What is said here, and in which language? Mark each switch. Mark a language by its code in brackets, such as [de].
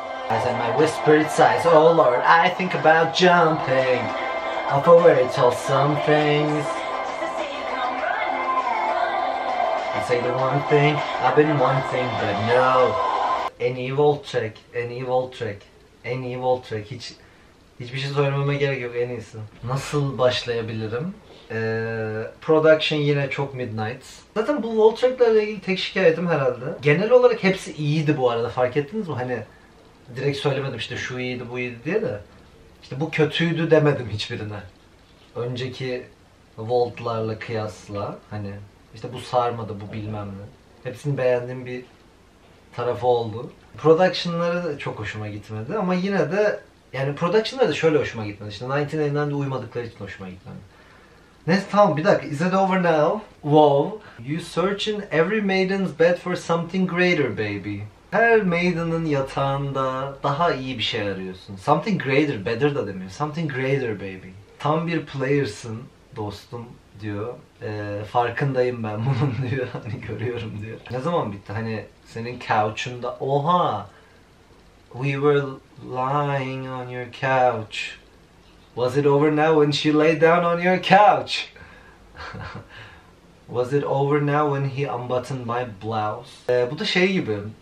[en] As in my whispered sighs, oh Lord, I think about jumping off a very tall somethings. I say the one thing I've been wanting, but no. [tr] En iyi Volt track, en iyi Volt track, en iyi Volt track. Hiçbir şey söylememe gerek yok, en iyisi. Nasıl başlayabilirim? Production yine çok Midnight. Zaten bu Volt track'lerle ilgili tek şikayetim herhalde. Genel olarak hepsi iyiydi bu arada, fark ettiniz mi? Hani direkt söylemedim işte şu iyiydi bu iyiydi diye de. İşte bu kötüydü demedim hiçbirine. Önceki Volt'larla kıyasla hani işte bu sarmadı, bu bilmem ne. Hepsini beğendiğim bir tarafı oldu. Production'ları da çok hoşuma gitmedi ama yine de yani production'ları da şöyle hoşuma gitmedi. İşte 1989'da uymadıkları için hoşuma gitmedi. Neyse tamam, bir dakika. [en] Is it over now? Wow. You search in every maiden's bed for something greater baby. [tr] Her maiden'ın yatağında daha iyi bir şey arıyorsun. Something greater, better da demiyor. [en] Something greater baby. [tr] Tam bir players'ın dostum diyor. Farkındayım ben bunun diyor. Hani görüyorum diyor. Ne zaman bitti? Hani senin couch'unda. Oha! [en] We were lying on your couch. Was it over now when she lay down on your couch? Was it over now when he unbuttoned my blouse? [tr] Bu da şey gibi.